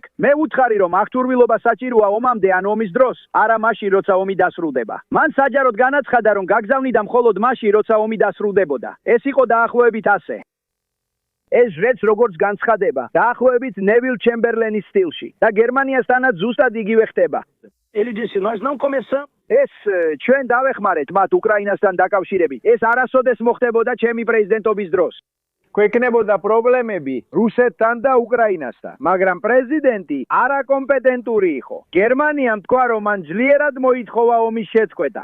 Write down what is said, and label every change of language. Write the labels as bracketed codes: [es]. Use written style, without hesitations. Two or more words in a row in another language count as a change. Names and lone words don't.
[ka] მე ვუთხარი, რომ აღჭურვილობა საჭიროა ომამდე ან ომის დროს, არა მაშინ, როცა ომი დასრულდება. მან საჯაროდ განაცხადა, რომ გაგზავნიდა მხოლოდ მაშინ, როცა ომი დასრულდებოდა. ეს იყო დაახლოებით ასე. ეს ჟღერს როგორც განცხადება, დაახლოებით ნევილ ჩემბერლენის სტილში და გერმანიასთანაც ზუსტად იგივე ხდება. [pt] Ele disse, nós não começamos. [ka] ეს ჩვენ დავეხმარეთ მათ უკრაინასთან დაკავშირებით. ეს არასოდეს მოხდებოდა ჩემი პრეზიდენტობის დროს. გვექნებოდა პრობლემები რუსეთთან და უკრაინასთან, მაგრამ პრეზიდენტი არაკომპეტენტური იყო. გერმანიამ თქვა, რომ მან ძლიერად მოითხოვა ომის შეწყვეტა.